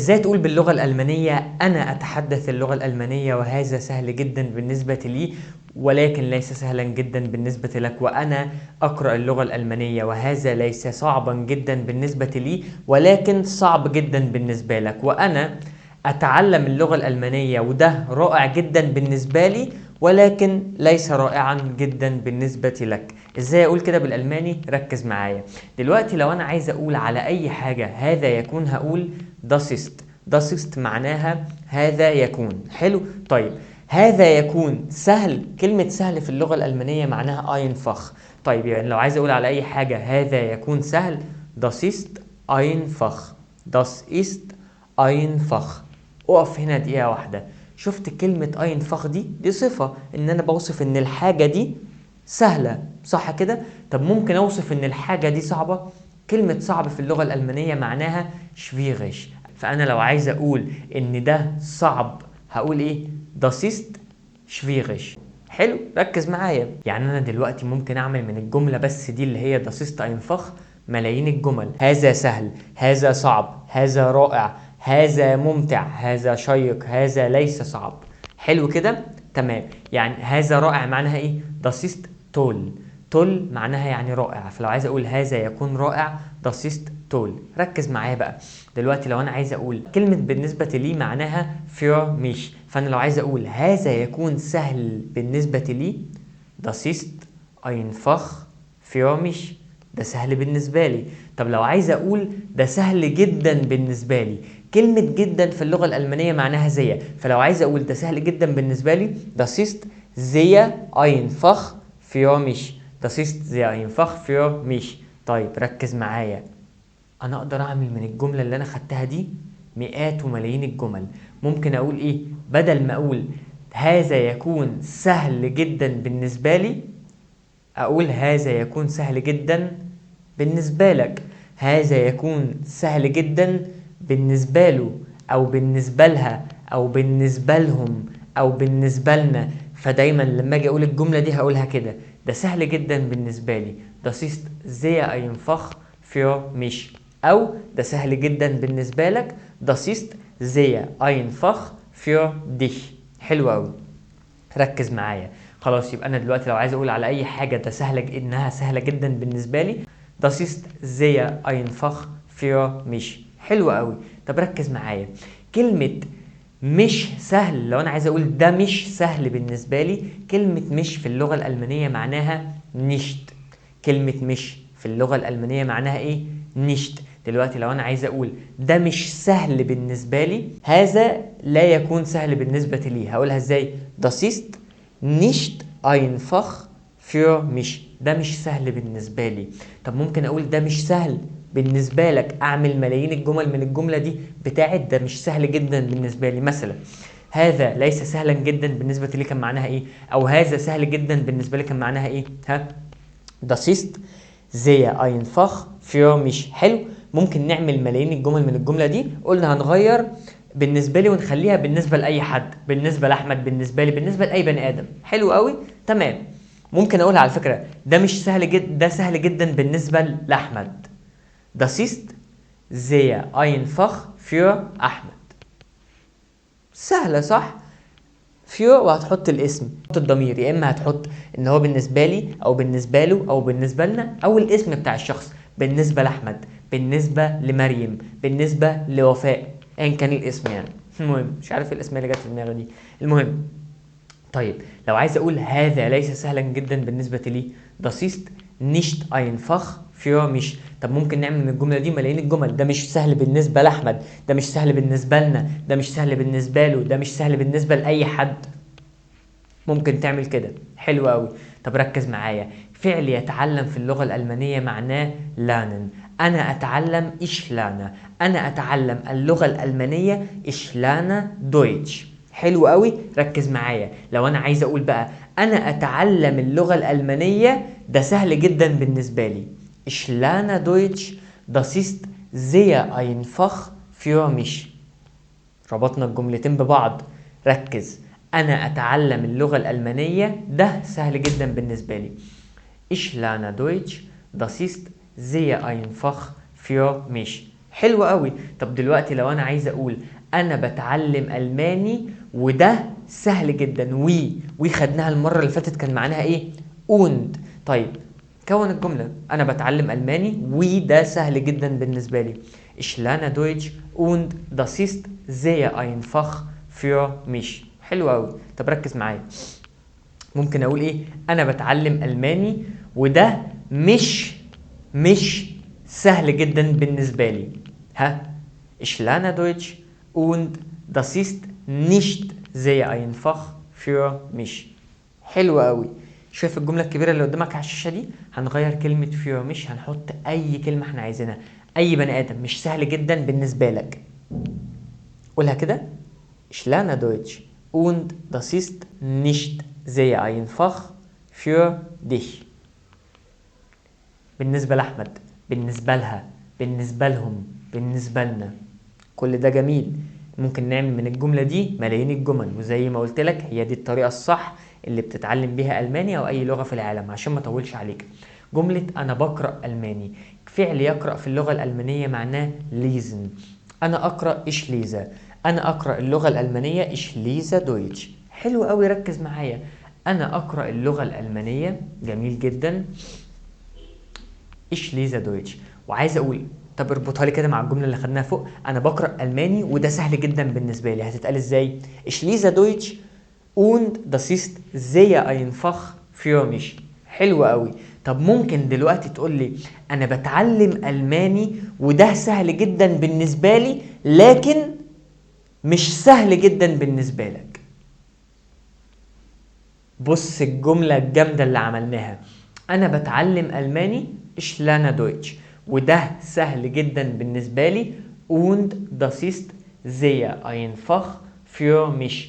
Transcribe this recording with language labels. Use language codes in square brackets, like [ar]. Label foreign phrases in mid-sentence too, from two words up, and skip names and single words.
[ar] ازاي تقول باللغة الألمانية أنا أتحدث اللغة الألمانية وهذا سهل جدا بالنسبة لي ولكن ليس سهلا جدا بالنسبة لك، وأنا أقرأ اللغة الألمانية وهذا ليس صعبا جدا بالنسبة لي ولكن صعب جدا بالنسبة لك، وأنا أتعلم اللغة الألمانية وده رائع جدا بالنسبة لي ولكن ليس رائعا جدا بالنسبة لك. ازاي اقول كده بالألماني؟ ركز معايا. دلوقتي لو انا عايز اقول على اي حاجة هذا يكون هقول [de] das ist. das ist [ar] معناها هذا يكون. حلو. طيب هذا يكون سهل، كلمة سهل في اللغة الألمانية معناها einfach. طيب يعني لو عايز اقول على اي حاجة هذا يكون سهل [de] das ist einfach. das ist einfach. [ar] اقف هنا دقيقة واحدة. شفت كلمة einfach دي صفة ان انا بوصف ان الحاجة دي سهلة، صح كده؟ طب ممكن اوصف ان الحاجة دي صعبة؟ كلمة صعب في اللغة الألمانية معناها schwierig. فانا لو عايز اقول ان ده صعب هقول ايه؟ [de] das ist schwierig. [ar] حلو، ركز معايا. يعني انا دلوقتي ممكن اعمل من الجملة بس دي اللي هي [de] das ist einfach [ar] ملايين الجمل. هذا سهل، هذا صعب، هذا رائع، هذا ممتع، هذا شيق، هذا ليس صعب. حلو كده؟ تمام. يعني هذا رائع معناها ايه؟ [de] das ist toll. toll [ar] معناها يعني رائع. فلو عايز اقول هذا يكون رائع [de] das ist toll. [ar] ركز معايا بقى. دلوقتي لو انا عايز اقول كلمة بالنسبة لي معناها [de] für mich، [ar] فانا لو عايز اقول هذا يكون سهل بالنسبة لي [de] das ist einfach für mich. [ar] ده سهل بالنسبة لي. طب لو عايز اقول ده سهل جدا بالنسبة لي، كلمة جدا في اللغة الألمانية معناها sehr. فلو عايز اقول ده سهل جدا بالنسبة لي [de] das ist sehr einfach für mich. das ist sehr einfach für mich. [ar] طيب ركز معايا. انا اقدر اعمل من الجملة اللي انا خدتها دي مئات وملايين الجمل. ممكن اقول ايه بدل ما اقول هذا يكون سهل جدا بالنسبة لي، اقول هذا يكون سهل جدا بالنسبة لك. هذا يكون سهل جدا بالنسبة له او بالنسبة لها او بالنسبة لهم او بالنسبة لنا. فدايما لما اجي اقول الجملة دي هقولها كده، ده سهل جدا بالنسبة لي [de] das ist sehr einfach für mich، [ar] او ده سهل جدا بالنسبة لك [de] das ist sehr einfach für dich. [ar] حلو قوي، ركز معايا. خلاص يبقى انا دلوقتي لو عايز اقول على اي حاجة ده سهلة انها سهلة جدا بالنسبة لي [de] das ist sehr einfach für mich. [ar] حلو قوي. طب ركز معايا. كلمة مش سهل، لو انا عايز اقول ده مش سهل بالنسبة لي، كلمة مش في اللغة الألمانية معناها nicht. كلمة مش في اللغة الألمانية معناها ايه؟ nicht. دلوقتي لو انا عايز اقول ده مش سهل بالنسبة لي، هذا لا يكون سهل بالنسبة لي، هقولها ازاي؟ [de] das ist nicht einfach für mich. [ar] ده مش سهل بالنسبة لي. طب ممكن اقول ده مش سهل بالنسبة لك، اعمل ملايين الجمل من الجملة دي بتاعت ده مش سهل جدا بالنسبة لي. مثلا هذا ليس سهلا جدا بالنسبة لي كان معناها ايه؟ او هذا سهل جدا بالنسبة لي كان معناها ايه؟ ها؟ [de] das ist sehr einfach für mich. [ar] حلو. ممكن نعمل ملايين الجمل من الجملة دي. قلنا هنغير بالنسبة لي ونخليها بالنسبة لأي حد، بالنسبة لأحمد، بالنسبة لي، بالنسبة لأي بني آدم. حلو قوي. تمام. ممكن أقول على فكرة ده مش سهل جدا، ده سهل جدا بالنسبة لأحمد [de] das ist sehr einfach für [ar] أحمد. سهلة صح؟ für وهتحط الاسم، تحط الضمير، يا إما هتحط إن هو بالنسبة لي أو بالنسبة له أو بالنسبة لنا، أو الاسم بتاع الشخص بالنسبة لأحمد، بالنسبة لمريم، بالنسبة لوفاء، أيا كان الاسم يعني. المهم مش عارف الاسم اللي جت في دماغي دي. المهم طيب لو عايز أقول هذا ليس سهلا جدا بالنسبة لي [de] das ist nicht einfach für mich. [ar] طب ممكن نعمل من الجملة دي ملايين الجمل. ده مش سهل بالنسبة لأحمد، ده مش سهل بالنسبة لنا، ده مش سهل بالنسبة له، ده مش سهل بالنسبة لأي حد. ممكن تعمل كده. حلو قوي. طب ركز معايا. فعل يتعلم في اللغة الألمانية معناه lernen. أنا أتعلم [de] ich lerne. [ar] أنا أتعلم اللغة الألمانية [de] ich lerne Deutsch. [ar] حلو قوي. ركز معايا. لو أنا عايز أقول بقى أنا أتعلم اللغة الألمانية، ده سهل جدا بالنسبة لي [de] ich lerne Deutsch. das ist sehr einfach für mich. [ar] ربطنا الجملتين ببعض. ركز. أنا أتعلم اللغة الألمانية ده سهل جدا بالنسبة لي [de] ich lerne Deutsch. das ist sehr einfach für mich. [ar] حلو قوي. طب دلوقتي لو انا عايز اقول انا بتعلم الماني وده سهل جدا، وي خدناها المره اللي فاتت كان معناها ايه؟ اوند. طيب كون الجمله انا بتعلم الماني وده سهل جدا بالنسبه لي. [de] Ich lerne Deutsch und das ist sehr einfach für mich. [ar] حلو قوي. طب ركز معايا، ممكن اقول ايه؟ انا بتعلم الماني وده مش سهل جدا بالنسبه لي. ها؟ [de] Ich lerne Deutsch und das ist nicht sehr einfach für mich. [ar] حلو قوي. شايف الجمله الكبيره اللي قدامك على الشاشه دي؟ هنغير كلمه [de] für mich، [ar] هنحط اي كلمه احنا عايزينها. اي بني ادم مش سهل جدا بالنسبه لك، قولها كده. [de] Ich lerne Deutsch und das ist nicht sehr einfach für dich. [ar] بالنسبة لأحمد، بالنسبة لها، بالنسبة لهم، بالنسبة لنا، كل ده جميل. ممكن نعمل من الجملة دي ملايين الجمل، وزي ما قلت لك هي دي الطريقة الصح اللي بتتعلم بيها ألماني أو أي لغة في العالم. عشان ما أطولش عليك، جملة أنا بقرأ ألماني، فعل يقرأ في اللغة الألمانية معناه lesen. أنا أقرأ [de] ich lese، [ar] أنا أقرأ اللغة الألمانية [de] ich lese Deutsch. [ar] حلو قوي، ركز معايا. أنا أقرأ اللغة الألمانية، جميل جدا، [de] ich lese Deutsch. [ar] وعايز أقول، طب اربطها لي كده مع الجملة اللي خدناها فوق، أنا بقرأ ألماني وده سهل جدا بالنسبة لي. هتتقال إزاي؟ [de] ich lese Deutsch und das ist sehr einfach für mich. [ar] حلو قوي. طب ممكن دلوقتي تقول لي أنا بتعلم ألماني وده سهل جدا بالنسبة لي لكن مش سهل جدا بالنسبة لك. بص الجملة الجامدة اللي عملناها، أنا بتعلم ألماني [de] ich lerne Deutsch [ar] وده سهل جدا بالنسبة لي [de] und das ist sehr einfach für mich.